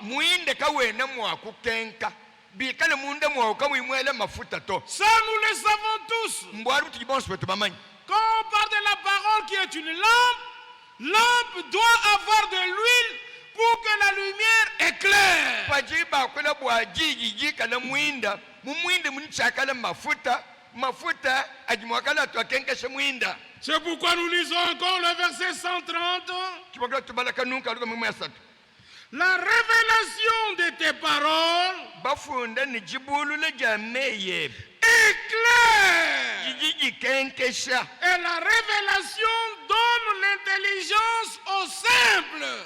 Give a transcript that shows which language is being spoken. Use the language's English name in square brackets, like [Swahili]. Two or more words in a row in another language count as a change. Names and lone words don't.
[French] Ça, nous le savons tous. Quand on parle de la parole qui est une lampe doit avoir de l'huile pour que la lumière éclaire. [Luba-Katanga] mafuta ajimwakala twakenkeshe mwinda. [French] C'est pourquoi nous lisons encore le verset 130. La révélation de tes paroles est claire. Et la révélation donne l'intelligence aux simples.